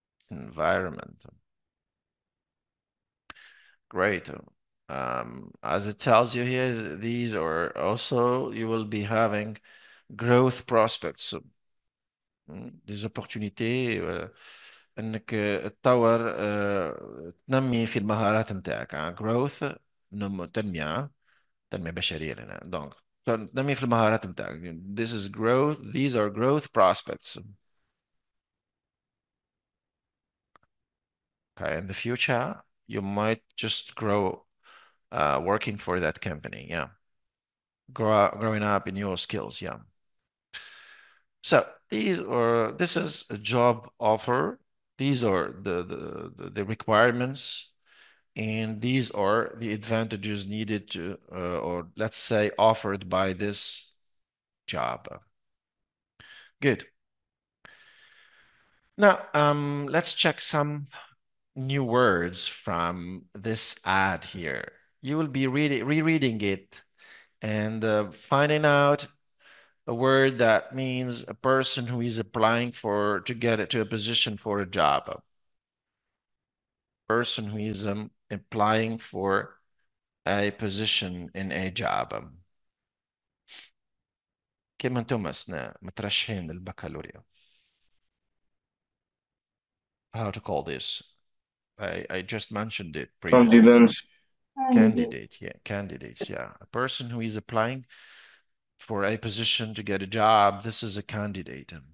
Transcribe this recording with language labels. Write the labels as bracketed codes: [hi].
[en] Environment. Great. As it tells you here, these are also, you will be having growth prospects. [fr] Des opportunités [ar] انك تطور تنمي في المهارات نتاعك. growth تنمية بشرية لنا. donc تنمي في المهارات نتاعك. [en] this is growth, these are growth prospects. Okay, in the future you might just grow working for that company. Yeah, growing up in your skills. Yeah. So this is a job offer. These are the requirements, and these are the advantages needed to, or let's say offered by this job. Good. Now, let's check some new words from this ad here. You will be rereading it and finding out a word that means a person who is applying to get it to a position for a job. A person who is applying for a position in a job. [ar] كما انتم مترشحين للبكالوريا. [en] How to call this? I just mentioned it previously. Confidence. Candidate, yeah, candidates, yeah. A person who is applying for a position to get a job, this is a candidate.